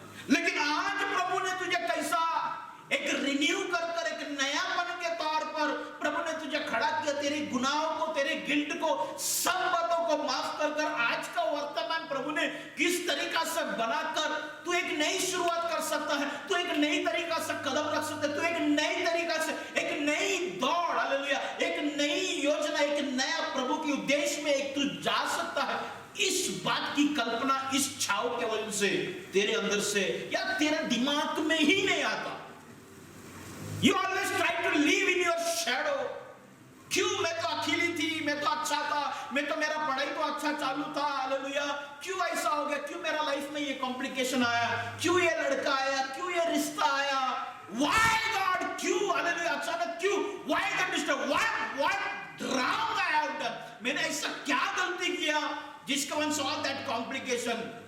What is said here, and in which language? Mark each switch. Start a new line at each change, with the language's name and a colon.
Hindi: लेकिन आज प्रभु ने तुझे कैसा एक रिन्यू कर कर, एक नयापन के तौर पर प्रभु ने तुझे खड़ा किया, तेरे गुनाहों को, तेरे गिल्ट को, सब बातों को माफ कर कर आज का वर्तमान प्रभु ने किस तरीका से बनाकर तू एक नई शुरुआत कर सकता है, तू एक नई तरीका से कदम रख सकता है, तू एक नई तरीका से, एक नई दौड़, हालेलुया, एक नई योजना, एक नया प्रभु के उद्देश्य में एक तू जा सकता है। इस बात की कल्पना इस छाव के वजह से तेरे अंदर से या तेरे दिमाग में ही नहीं आता।
English: You always try to live in your shadow।
Hindi: क्यों मैं तो अकेली थी, मैं तो अच्छा था, मैं तो मेरा पढ़ाई तो अच्छा चालू था, हालेलुया, क्यों ऐसा हो गया, क्यों मेरा लाइफ में ये कॉम्प्लिकेशन आया, क्यों ये लड़का आया, क्यों ये रिश्ता आया,
English: why God,
Hindi: क्यों हालेलुया, अचानक क्यों,
English: why the disturb, what wrong I have done,
Hindi: मैंने ऐसा क्या गलती किया जिसका
English: One solve that complication.